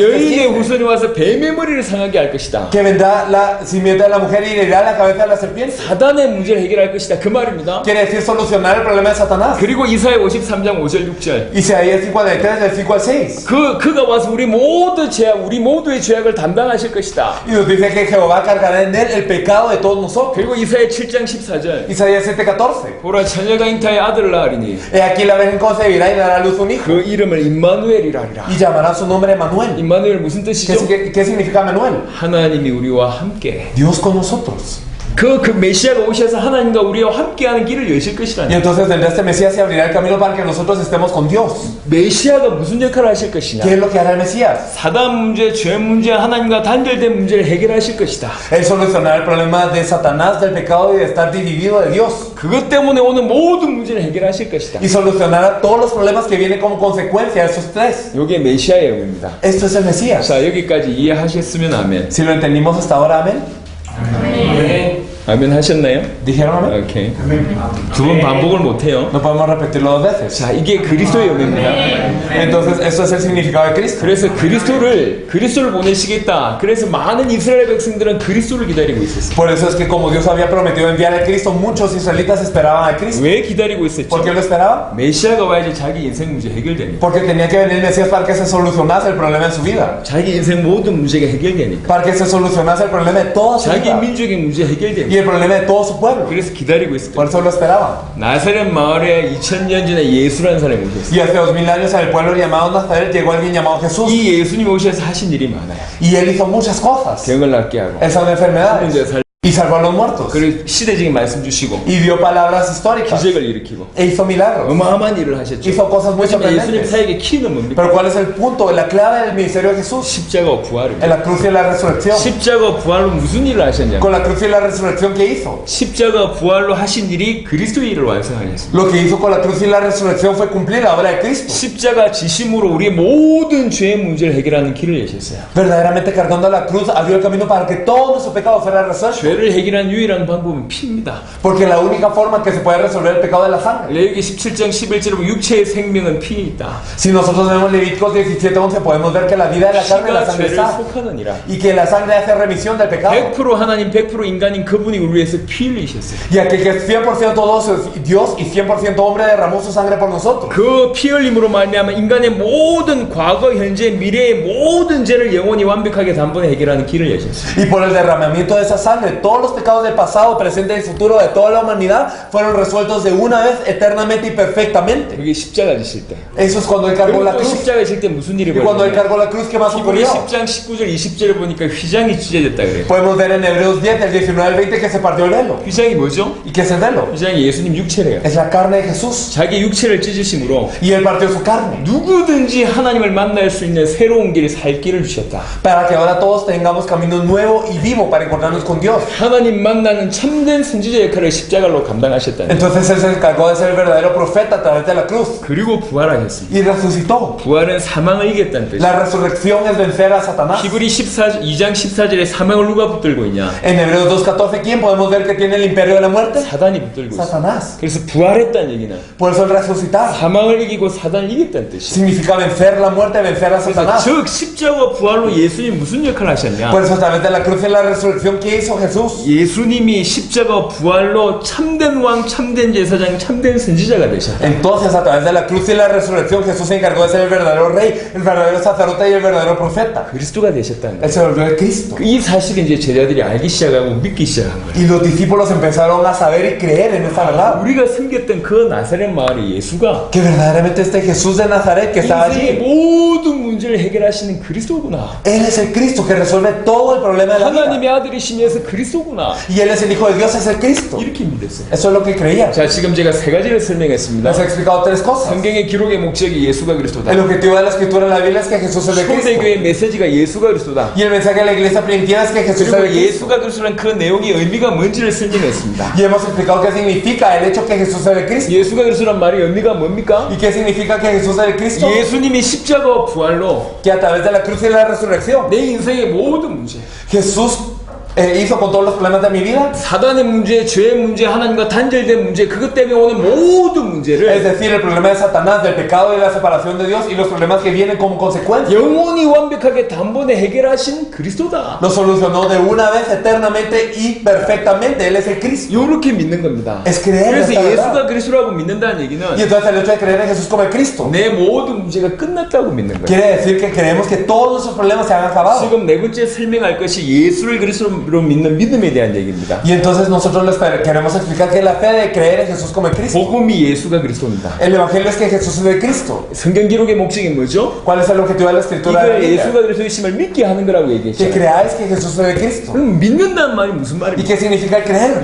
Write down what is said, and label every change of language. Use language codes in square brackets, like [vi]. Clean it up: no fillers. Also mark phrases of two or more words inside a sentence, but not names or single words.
[ko] 여인의 3:15, 후손이 와서 뱀의 머리를 상하게 할 것이다. [es] que vendrá la simiente de la mujer y herirá la cabeza de la serpiente. [ko] 사단의 문제를 해결할 것이다. 그 말입니다. [es] Quiere decir solucionar el problema de Satanás. [ko] 그리고 이사야 53장 5절 6절. [es] Isaías 53, del 5 al 6. [ko] 그가 와서 우리 모두의 죄악을 담당하실 것이다. [es] Y nos dice que Jehová cargará en él el pecado de todos nosotros. [ko] 그리고 이사야 7장 14절. [es] Isaías 7:14. [ko] 보라 처녀가 잉타에 아들을 낳으리니 [es] He aquí la virgen concebirá y dará a luz un hijo. [ko] 그 이름을 임마누엘이라 하리라. [es] Y llamará su nombre Emmanuel. [ko] 임마누엘 무슨 뜻이죠? [es] ¿Qué significa Emmanuel? [ko] 하나님이 우리와 함께. [es] Dios con nosotros. [ko] 그 메시아가 오셔서 하나님과 우리와 함께하는 길을 여실 [es] Y [ko] 것이라니. [es] entonces vendrá este Mesías y abrirá el camino para que nosotros estemos con Dios. [ko] 메시아가 무슨 역할을 하실 것이냐? [es] ¿Qué es lo que hará el Mesías? [ko] 사단 문제, 죄 문제, 하나님과 단절된 문제를 해결하실 것이다. [es] Él solucionará el problema de Satanás, del pecado y de estar dividido de Dios. [ko] 그것 때문에 오는 모든 문제를 해결하실 것이다. [es] Y solucionará todos los problemas que vienen como consecuencia de esos tres. [ko] 이게 메시아의 의미입니다. [es] Esto es el Mesías. [ko] 자, 여기까지 이해하셨으면 아멘. [es] Si lo entendimos hasta ahora, amén. [ko] 아멘 하셨나요? [es] ¿Dijeron amén? [ko] 오케이. 두 번 반복을 못해요. [es] No podemos repetirlo dos veces. [ko] 자, 이게 그리스도의 의미입니다. [es] Entonces, eso es el significado de Cristo. [ko] 그래서 그리스도를 보내시겠다. 그래서 많은 이스라엘 백성들은 그리스도를 기다리고 있었어요. [es] Por eso es que como Dios había prometido enviar a Cristo, muchos israelitas esperaban a Cristo. [ko] 왜 기다리고 있었죠? [es] ¿Por qué lo esperaban? [ko] 메시아가 와야지 자기 인생 문제 해결되니까. [es] Porque tenía que venir el Mesías para que se solucionase el problema en su vida. [ko] 자기 인생 모든 문제가 해결되니까. [es] Para que se solucionase el problema de toda su [ko] 자기 [es] vida. [ko] 민족의 문제 [es] Y [ko] 해결되니까. [es] el problema de todo su pueblo. [ko] 그래서 기다리고 있었죠. [es] Por eso lo esperaban. [ko] 나사렛 마을에 2000년 전에 예수라는 사람이 오셨어요. [es] Y hace 2000 años en el pueblo llamado Nazaret llegó alguien llamado Jesús. [ko] 이 예수님이 오셔서 하신 일이 많아요. [es] Y él hizo muchas cosas. [ko] 병을 낫게 하고, [es] Él sanó enfermedades. [ko] 문제 [es] Y salvó a los muertos. [ko] 그리고 시대적인 말씀 주시고, [es] Y dio palabras históricas. [ko] 기적을 일으키고, [es] E hizo milagros. [ko] 어마어마한 일을 하셨죠. [es] Hizo cosas muy [ko] 하지만 예수님 [es] sorprendentes. [ko] 사역의 키는 뭡니까? [es] Pero ¿cuál es el punto? La clave del ministerio de Jesús. [ko] 십자가와 부활입니다. [es] En la cruz y la resurrección. [ko] 십자가와 부활로 무슨 일을 하셨냐? [es] Con la cruz y la resurrección que hizo. [ko] 십자가와 부활로 하신 일이 그리스도의 일을 완성하셨습니다. [es] Lo que hizo con la cruz y la resurrección fue cumplir la obra de Cristo. [ko] 십자가 지심으로 우리의 모든 죄의 문제를 해결하는 길을 여셨어요. [es] Verdaderamente cargando la cruz abrió el camino para que todo nuestro pecado fuera resuelto. [ko] 죄를 해결하는 유일한 방법은 피입니다. [es] Porque la única forma que se puede resolver el pecado es la sangre. [ko] 레위기 17장 11절에 보면 육체의 생명은 피에 있다. [es] Si nosotros vemos Levíticos 17:11 podemos ver que la vida de la carne y la [ko] 피가 [es] sangre [ko] 죄를 [es] está. [ko] 속하느니라. [es] Y que la sangre hace remisión del pecado. [ko] 100% 하나님 100% 인간인 그분이 우리 위해서 피 흘리셨어요. [es] Y aquel que es 100% Dios y 100% hombre derramó su sangre por nosotros. [ko] 그 피 흘림으로 말미암아 인간의 모든 과거, 현재, 미래의 모든 죄를 영원히 완벽하게 단번에 해결하는 길을 여셨어요. [es] Y por el derramamiento de esa sangre, todos los pecados del pasado, presente y futuro de toda la humanidad fueron resueltos de una vez, eternamente y perfectamente. [ko] 그게 십자가 지실 때. [es] Eso es cuando él cargó [ko] 그리고 [es] la [ko] 또 [es] cruz. [ko] 십자가 지실 때 무슨 일이 [es] Y cuando él [ko] 벌어졌냐? [es] cargó la cruz, ¿qué más [ko] 히브리 [es] ocurrió? [ko] 10장 19절 20절을 보니까 휘장이 찢어졌다 그래요. [es] Podemos ver en Hebreos 10, del 19 al 20, que se partió el velo. [ko] 휘장이 뭐죠? [es] ¿Y qué es el velo? [ko] 휘장이 예수님 육체래요. [es] Es la carne de Jesús. [ko] 자기 육체를 찢으심으로 [es] Y él partió su carne. [ko] 누구든지 하나님을 만날 수 있는 새로운 길을 살 길을 주셨다. [es] Para que ahora todos tengamos camino nuevo y vivo para encontrarnos con Dios. [ko] 하나님 만나는 참된 선지자 역할을 십자가로 감당하셨다는. [es] Entonces él se encargó de ser el verdadero profeta a través de la cruz. [ko] 그리고 부활하셨습니다. [es] Y resucitó. [ko] 부활은 사망을 이겼다는 뜻이에요. [es] La resurrección es vencer a Satanás. [ko] 히브리 2장 14절에 사망을 누가 붙들고 있냐? [es] En Hebreos 2:14, ¿quién podemos ver que tiene el imperio de la muerte? [ko] 사단이 붙들고 있어요. [es] Satanás. [ko] 그래서 부활했다는 얘기는 [es] Por eso el resucitar [ko] 사망을 이기고 사단을 이겼다는 뜻이에요. [es] significa vencer la muerte, vencer a [ko] 그래서 [es] Satanás. [ko] 즉 십자가와 부활로 예수님 무슨 역할을 하셨냐? [es] Por eso a través de la cruz y la resurrección, ¿qué hizo Jesús? [ko] 예수님이 십자가와 부활로 참된 왕, 참된 제사장, 참된 선지자가 되셨다. [es] Entonces a través de la cruz y la resurrección, Jesús se encargó de ser el verdadero rey, el verdadero sacerdote y el verdadero profeta. [ko] 그리스도가 되셨다는 [es] Él [ko] 거예요. [es] se volvió el Cristo. [ko] 이 사실을 이제 제자들이 알기 시작하고 믿기 시작한 거예요. [es] Y los discípulos empezaron a saber y creer en esa verdad. [ko] 우리가 섬겼던 그 나사렛 마을의 예수가 [es] Que verdaderamente este Jesús de Nazaret que estaba [ko] 인생의 [es] allí, [ko] 모든 문제를 해결하시는 그리스도구나. [es] Él es el Cristo que resuelve todo el problema de la vida. [ko] 하나님의 아들이시면서 그리스도 그리스도구나. [es] Y Él es el Hijo de Dios, es el Cristo. [ko] 이렇게 믿었어요. [es] Eso es lo que creían. [ko] 자, 지금 제가 세 가지를 설명했습니다. [es] Les he explicado tres cosas. [ko] 성경의 기록의 목적이 예수가 그리스도다. [es] El objetivo de la escritura en la Biblia es que Jesús es el Cristo. [ko] 초대교회의 메시지가 예수가 그리스도다. [es] Y el mensaje de la iglesia primitiva es que Jesús es [ko] 그리고 [es] el Cristo. [ko] 예수가 그리스도라는 그 내용의 의미가 뭔지를 설명했습니다. [es] Y hemos explicado qué significa el hecho que Jesús es el Cristo. [ko] 예수가 그리스도란 말의 의미가 뭡니까? [es] ¿Y qué significa que Jesús es el Cristo? [ko] 예수님이 십자가와 부활로 [es] Que a través de la cruz y la resurrección, [ko] 내 인생의 모든 문제, [es] Jesús hizo con todos los problemas de mi vida. [ko] 사단의 문제, 죄의 문제, 하나님과 단절된 문제, 그것 때문에 오는 모든 [es] Es [ko] 문제를 [es] decir, el problema de Satanás, del pecado y de la separación de Dios y los problemas que vienen como consecuencia. [ko] 영원히 완벽하게 단번에 해결하신 그리스도다. [es] Lo solucionó de una vez eternamente y perfectamente. Él es el Cristo. [ko] 이렇게 믿는 겁니다. [es] Es creer en [ko] 그래서 [es] esta [ko] 예수가 [es] verdad. [ko] 그리스도라고 믿는다는 얘기는 [es] Y entonces el hecho de creer en Jesús como el Cristo [ko] 내 모든 문제가 끝났다고 믿는 거예요. [es] quiere decir que creemos que todos esos problemas se han acabado. [ko] 지금 네 번째 설명할 것이 예수를 그리스도로 믿는 믿음에 대한 얘기입니다. [es] Y entonces nosotros les queremos explicar que la fe de creer en Jesús como el Cristo. [ko] 복음이 예수가 그리스도입니다. [es] El Evangelio es que Jesús es el Cristo. [ko] 성경 기록의 목적이 뭐죠? [es] ¿Cuál es el objetivo de la escritura de la [ko] 이걸 [es] Biblia? [ko] 예수가 그리스도이심을 믿게 하는 거라고 [es] Que [ko] 얘기했죠. [es] creáis que Jesús es el Cristo. [ko] 그럼 믿는다는 말이 무슨 [es] ¿Y [ko] 말입니까? [es] qué significa el creer?